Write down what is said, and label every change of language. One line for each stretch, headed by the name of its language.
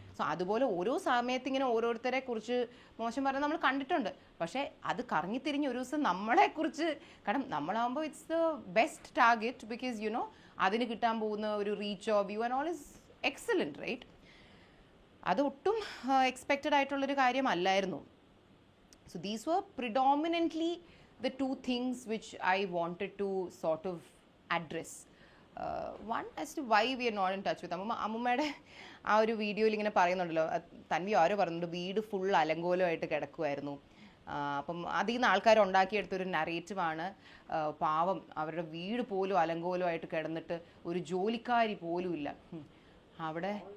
Malayalam: So അതുപോലെ ഓരോ സമയത്ത് ഇങ്ങനെ ഓരോരുത്തരെ കുറിച്ച് മോശം പറയുന്നത് നമ്മൾ കണ്ടിട്ടുണ്ട്. പക്ഷേ അത് കറങ്ങിത്തിരിഞ്ഞ് ഒരു ദിവസം നമ്മളെക്കുറിച്ച്, കാരണം നമ്മളാകുമ്പോൾ
English: it's the best target because you know
Malayalam: അതിന് കിട്ടാൻ പോകുന്ന ഒരു റീച്ചോ view and all is excellent, right? അത് ഒട്ടും എക്സ്പെക്റ്റഡ് ആയിട്ടുള്ളൊരു കാര്യമല്ലായിരുന്നു.
English: So these were predominantly the two things which I wanted to sort of address. One as to why we are not in touch with
Malayalam: അമ്മുമ്മയുടെ ആ ഒരു വീഡിയോയിൽ ഇങ്ങനെ പറയുന്നുണ്ടല്ലോ, തൻവി ആരോ പറയുന്നുണ്ട് വീട് ഫുൾ അലങ്കോലമായിട്ട് കിടക്കുമായിരുന്നു. അപ്പം അതിൽ നിന്ന് ആൾക്കാർ ഉണ്ടാക്കിയെടുത്തൊരു നറേറ്റീവാണ് പാവം അവരുടെ വീട് പോലും അലങ്കോലമായിട്ട് കിടന്നിട്ട് ഒരു ജോലിക്കാരി പോലും ഇല്ല അവിടെ.